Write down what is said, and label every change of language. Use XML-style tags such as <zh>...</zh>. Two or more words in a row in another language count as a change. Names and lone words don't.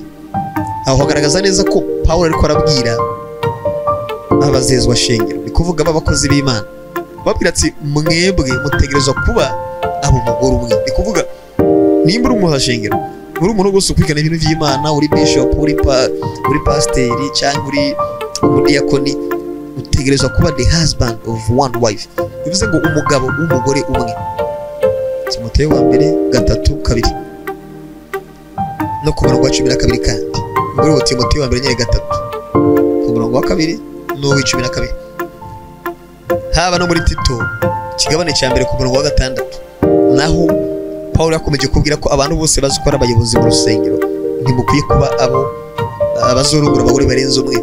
<rn>Aho hagaragaza neza ko Paulo ariko arabwira abazezwa shengero, ni kuvuga abakozi b'Imana, babwira ati mwebwe mutegerezwa kuba abo mugore umwe. Ni kuvuga nimba uri umuhashengero, uri umuntu wese ukwigana ibintu by'Imana, uri bishop, uri pasiteri cyangwa uri umudiyakoni, utegerezwa kuba</rn> <en>the husband of one wife.</en> <rn>Bivuze ngo umugabo w'umugore umwe. Timoteyo wa mbere 3:2 no ku murongo wa 12 kandi muri wo Timoteyo wa mbere 3 ku murongo wa 2 no 12. Haba no muri Tito kigabane cya mbere ku murongo wa 6 naho Paulo yakomeje kubwira ko abantu bose bazikora abayobozi mu rusengero ntimukwiye kuba abazorungura abagore barenze umwe.</rn>